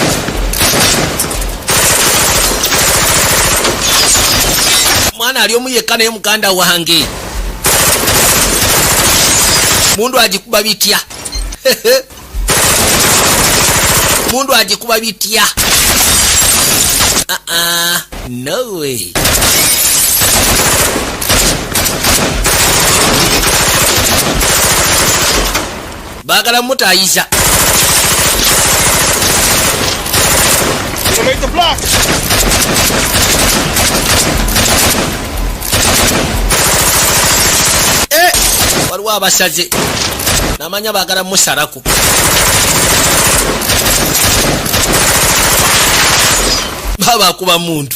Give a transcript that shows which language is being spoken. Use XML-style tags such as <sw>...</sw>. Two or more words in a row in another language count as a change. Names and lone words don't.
<lg>Mwana ali omu yekka naye muganda wange mundu agikuba bitya. Mundu agikuba bitya.</lg> <en>No way.</en> <lg>Bagala mutayiza.</lg> <en>Make the block.</en> <lg>Waliwo abasaze namanya bagala musalaku. Baba akuba mundu.</lg>